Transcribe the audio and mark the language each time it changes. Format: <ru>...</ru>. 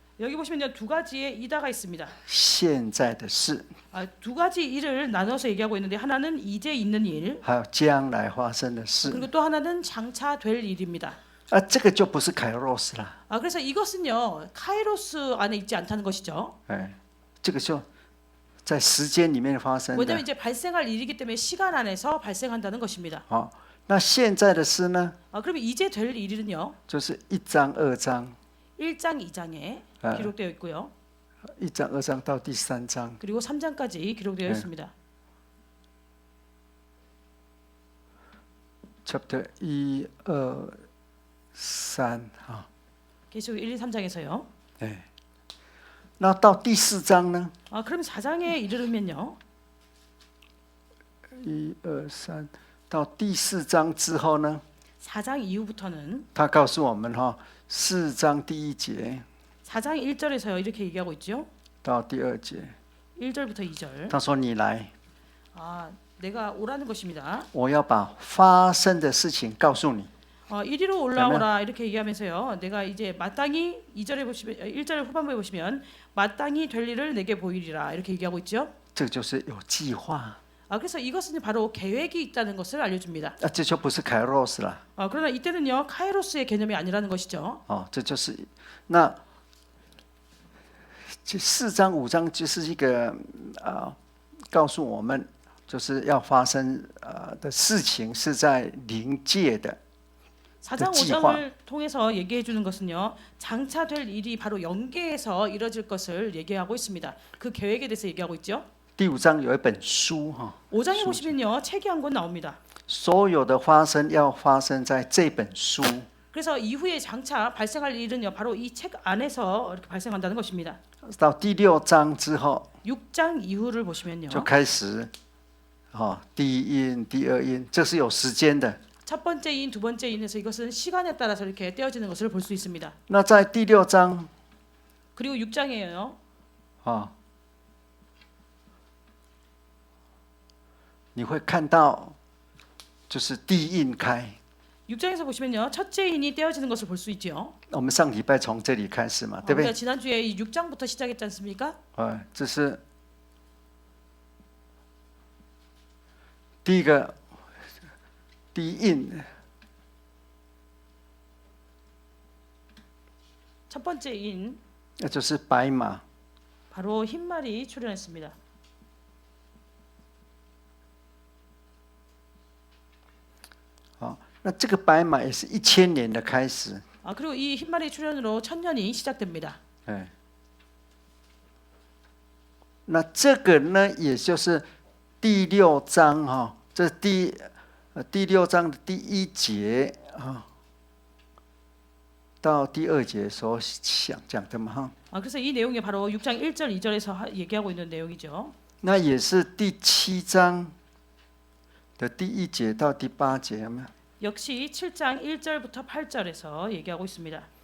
<ko>여기 보시면요 두 가지의 이다가 있습니다.</ko> <zh>现在的事，</zh> <ko>두 가지 일을 나눠서 얘기하고 있는데 하나는 이제 있는 일,</ko> <zh>还有将来发生的事。</zh> <ko>그리고 또 하나는 장차 될 일입니다.</ko> <zh>这个就不是凯洛斯啦。</zh> <ko>그래서 이것은요 카이로스 안에 있지 않다는 것이죠.</ko> <zh>这个就在时间里面发生的。</zh> <ko>왜냐하면 이제 발생할 일이기 때문에 시간 안에서 발생한다는 것입니다.</ko> <zh>那现在的事呢？</zh> <ko>그러면 이제 될 일은요?</ko> <zh>就是1章2章。</zh> <ko>1장 2장에 기록되어 있고요.</ko> <zh>1장, 2장到第3章</zh> <ko>그리고 3장까지 기록되어 있습니다.</ko> <en>Chapter 1, 2, 3 啊，</en> <ko>계시록 1, 2, 3장에서요.</ko> <zh>对。那到第4章呢？</zh> <ko>그럼 4장에 이르면요.</ko> <zh>1、2、3，到第4章之后呢？</zh> <ko>4장 이후부터는</ko> <zh>他告诉我们哈，4章第1节</zh> <ko>4장 1절에서요 이렇게 얘기하고 있죠.</ko> <zh>到第2节，</zh> <ko>1절부터 2절.</ko> <zh>他说：“你来，</zh> <ko>내가 오라는 것입니다.</ko> <zh>我要把发生的事情告诉你。”</zh> <ko>이리로 올라오라 이렇게 얘기하면서요. 내가 이제 마땅히 2절에 보시면 1절 후반부에 보시면 마땅히 될 일을 내게 보이리라 이렇게 얘기하고 있죠.</ko> <zh>这就是有计划。</zh> <ko>그래서 이것은 바로 계획이 있다는 것을 알려줍니다.</ko> <zh>这就不是凯洛斯了。</zh> <ko>그러나 이때는요 카이로스의 개념이 아니라는 것이죠.</ko> <zh>这就是那这4章5章就是一个告诉我们，就是要发生的事情是在灵界的。</zh> <ko>4장 5장을 통해서 얘기해 주는 것은요. 장차 될 일이 바로 영계에서 이루어질 것을 얘기하고 있습니다. 그 계획에 대해서 얘기하고 있죠.</ko> <zh>第5章有一本书</zh> <ko>5장에 보시면요. 책이 한 권 나옵니다.</ko> <zh>所有的发生要发生在这本书。</zh> <ko>그래서 이후에 장차 발생할 일은요. 바로 이 책 안에서 이렇게 발생한다는 것입니다.</ko> <zh>到第6章之后</zh> <ko>6장 이후를 보시면요.</ko> <zh>就开始第一印、第二印，这是有时间的。</zh> <ko>첫 번째 인, 두 번째 인에서 이것은 시간에 따라서 이렇게 떼어지는 것을 볼 수 있습니다.</ko> <zh>那在第6章</zh> <ko>그리고 6장이에요.</ko> <zh>你会看到就是第一印开。</zh> <ko>6장에서 보시면요. 첫째 인이 떼어지는 것을 볼 수 있죠.</ko> <zh>我们上礼拜从这里开始嘛，对不对？</zh> <ko>우리가 지난주에 이 6장부터 시작했지 않습니까?</ko> <zh>这是第一个第一印，</zh> <ko>첫 번째 인</ko> <zh>那就是白马。</zh> <ko>바로 흰말이 출현했습니다.</ko> <zh>那这个白马也是1000年的开始。</zh> <ko>그리고 이 흰말이 출현으로 1000년이 시작됩니다.</ko> <zh>那这个呢，也就是第6章这第6章的第1节到第2节所想讲的嘛</zh> <ko>그래서 이 내용이 바로 6장 1절, 2절에서 얘기하고 있는 내용이죠.</ko> <zh>那也是第7章的第1节到第8节，有没有？</zh> <ko>역시 7장 1절부터 8절에서 얘기하고 있습니다.</ko>